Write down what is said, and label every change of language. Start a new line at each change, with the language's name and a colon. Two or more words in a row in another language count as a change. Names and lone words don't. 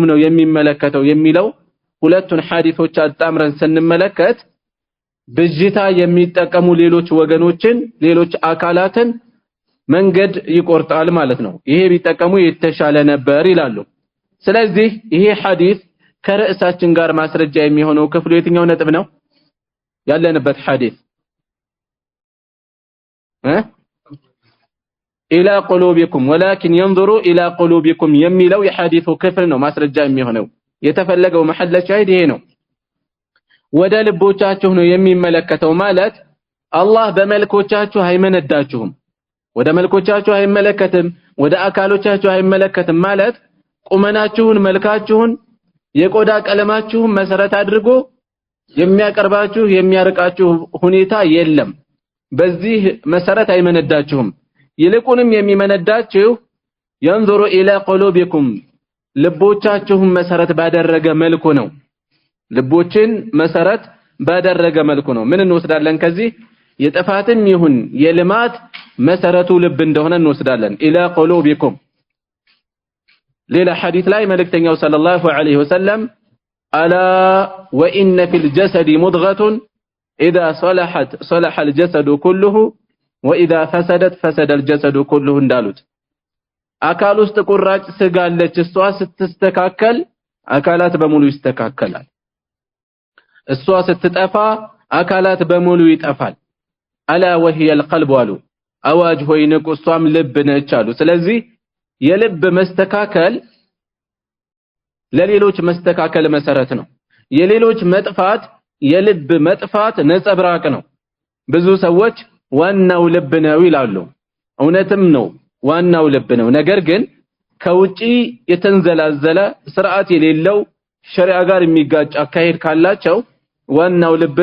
Amharic: ነው የሚመለከተው የሚለው ሁለቱን ሐዲሶች አጣምረን ስንመለከት ብጅታ የሚጠቀሙ ሌሎች ወገኖችን ሌሎች አካላትን መንገድ ይቆርጣል ማለት ነው ይሄ ቢጠቀሙ የተሻለ ነበር ይላሉ ስለዚህ ይሄ ሐዲስ ከርዕሳችን ጋር ማስረጃ የሚሆነው ክፍሉ የትኛው ነጥብ ነው ያለንበት ሐዲስ
Arabic: الى قلوبكم ولكن ينظروا الى قلوبكم
Amharic: የሚለው የሐዲሱ ክፍል ነው ማስረጃ የሚሆነው የተፈለገው
Arabic: محل الشاهد
Amharic: ይሄ ነው ወደ ልቦቻችሁ ነው የሚመለከተው ማለት አላህ በመልኮቻችሁ አይመነዳችሁም ወደ መልኮቻችሁ አይመለከትም ወደ አካሎቻችሁ አይመለከትም ማለት ቁመናችሁን መልካችሁን የቆዳ ቀለማችሁን መሰረት አድርጎ የሚያቀርባችሁ የሚያርቃችሁ ሁኔታ የለም በዚህ መሰረት አይመነዳችሁም ይልቁንም የሚመነዳችሁ
Arabic: ينظر الى قلوبكم
Amharic: ልቦቻችሁን መሰረት ባደረገ መልኩ ነው ልቦችን መሰረት ባደረገ መልኩ ነው ምን እንወስዳለን ከዚህ የጥፋትም ይሁን የልማት መሰረቱ ልብ እንደሆነ እንወስዳለን
Arabic: الى قلوبكم
Amharic: ሌላ ሐዲስ ላይ መልእክተኛው
Arabic: صلى الله عليه وسلم الا وان في الجسد مضغه اذا صلحت صلح الجسد كله واذا فسدت فسد الجسد كله
Amharic: እንዳሉት አካል ውስጥ ቁራጭ ስጋ አለች እሷ ስትስተካከል አካላት በሙሉ ይስተካከላል እሷ ስትጠፋ አካላት በሙሉ ይጠፋል
Arabic: الا وهي القلب
Amharic: አሉ አዋጅ ሆይ ንቁ እሷም ልብ ነች አሉ ስለዚህ የልብ መስተካከል ለሌሎች መስተካከል መሰረት ነው የሌሎች መጥፋት የልብ መጥፋት ነጸብራቅ ነው ብዙ ሰዎች ዋናው ልብ ነው ይላሉ እውነትም ነው ዋናው ልብ ነው ነገር ግን ከውጪ የተንዘላዘለ ስርዓት የሌለው ሸሪዓ ጋር የሚጋጭ አካሄድ ካላቸው ዋናው ልብ